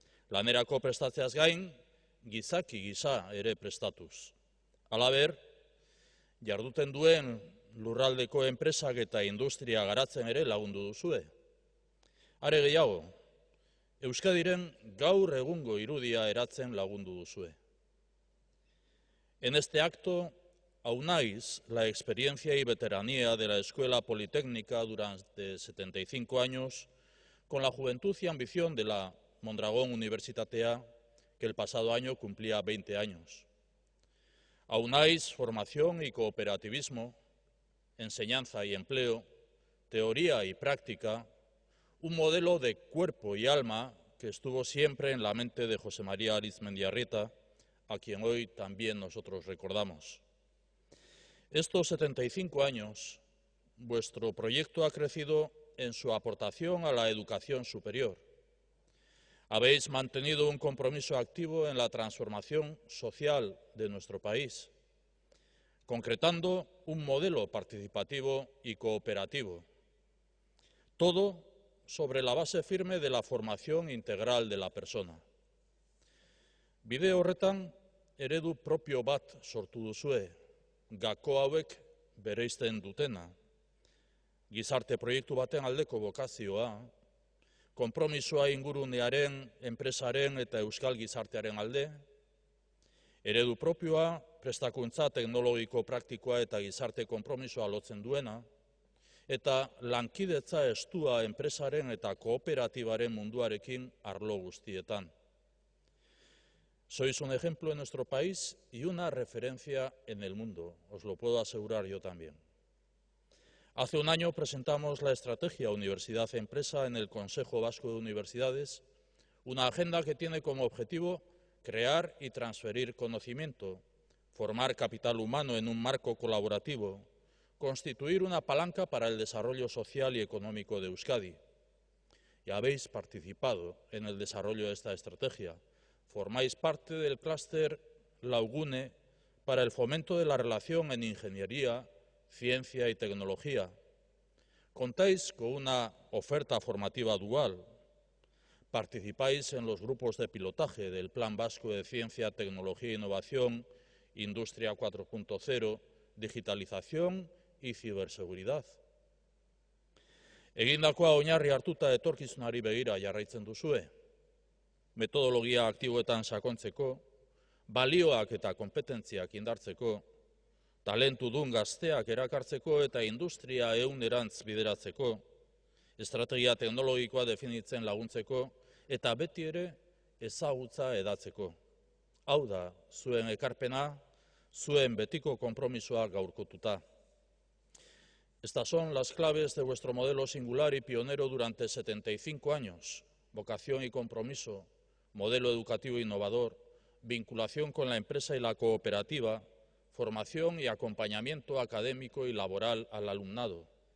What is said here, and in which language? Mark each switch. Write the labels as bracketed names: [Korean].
[Basque] Lanerako prestatzeaz gain, gizaki gisa ere prestatuz. Halaber, jarduten duen lurraldeko enpresak eta industria garatzen ere lagundu duzue. Are gehiago, Euskadiren gaur egungo irudia eratzen lagundu duzue. [Spanish] En este acto aunáis la experiencia y veteranía de la Escuela Politécnica durante 75 años con la juventud y ambición de la Mondragon Universitatea, que el pasado año cumplía 20 años. Aunáis formación y cooperativismo, enseñanza y empleo, teoría y práctica, un modelo de cuerpo y alma que estuvo siempre en la mente de José María Arizmendiarrieta, a quien hoy también nosotros recordamos. Estos 75 años, vuestro proyecto ha crecido en su aportación a la educación superior. Habéis mantenido un compromiso activo en la transformación social de nuestro país, concretando un modelo participativo y cooperativo. Todo sobre la base firme de la formación integral de la persona. [Basque] Bide horretan, eredu propio bat sortu duzue, gako hauek bereizten dutena. Gizarte proiektu baten aldeko bokazioa, konpromisoa ingurunearen, enpresaren eta euskal gizartearen alde, eredu propioa, prestakuntza teknologiko praktikoa eta gizarte konpromisoa lotzen duena, eta lankidetza estua enpresaren eta kooperatibaren munduarekin arlo guztietan. [Spanish] Sois un ejemplo en nuestro país y una referencia en el mundo, os lo puedo asegurar yo también. Hace un año presentamos la estrategia Universidad-Empresa en el Consejo Vasco de Universidades, una agenda que tiene como objetivo crear y transferir conocimiento, formar capital humano en un marco colaborativo, constituir una palanca para el desarrollo social y económico de Euskadi. Y habéis participado en el desarrollo de esta estrategia. Formáis parte del clúster Laugune para el fomento de la relación en ingeniería, ciencia y tecnología. Contáis con una oferta formativa dual. Participáis en los grupos de pilotaje del Plan Vasco de Ciencia, Tecnología e Innovación, Industria 4.0, Digitalización y Ciberseguridad. [Basque] Egindakoa oinarri hartuta etorkizunari begira jarraitzen duzue. Metodologia aktiboetan sakontzeko, balioak eta kompetentziak indartzeko, talentudun gazteak erakartzeko eta industria ehunerantz bideratzeko, estrategia teknologikoa definitzen laguntzeko eta beti ere ezagutza hedatzeko. Hau da, zuen ekarpena, zuen betiko konpromisoa gaurkotuta. [Spanish] Estas son las claves de vuestro modelo singular y pionero durante 75 años. Vocación y compromiso, modelo educativo innovador, vinculación con la empresa y la cooperativa, formación y acompañamiento académico y laboral al alumnado.